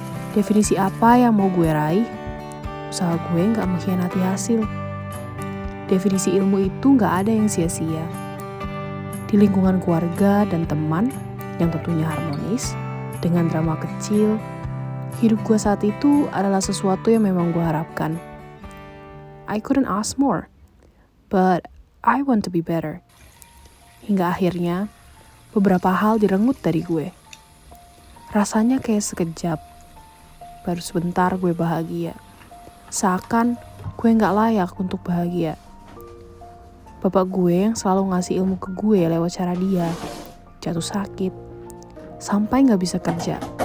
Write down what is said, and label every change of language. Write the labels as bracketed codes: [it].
[id] Definisi apa yang mau gue raih? Usaha gue gak mengkhianati hasil. Definisi ilmu itu gak ada yang sia-sia. Di lingkungan keluarga dan teman yang tentunya harmonis, dengan drama kecil, hidup gue saat itu adalah sesuatu yang memang gue harapkan. [en] I couldn't ask more, but I want to be better. [id] Hingga akhirnya, beberapa hal direnggut dari gue. Rasanya kayak sekejap, baru sebentar gue bahagia. Seakan gue gak layak untuk bahagia. Bapak gue yang selalu ngasih ilmu ke gue lewat cara dia, jatuh sakit, sampai gak bisa kerja.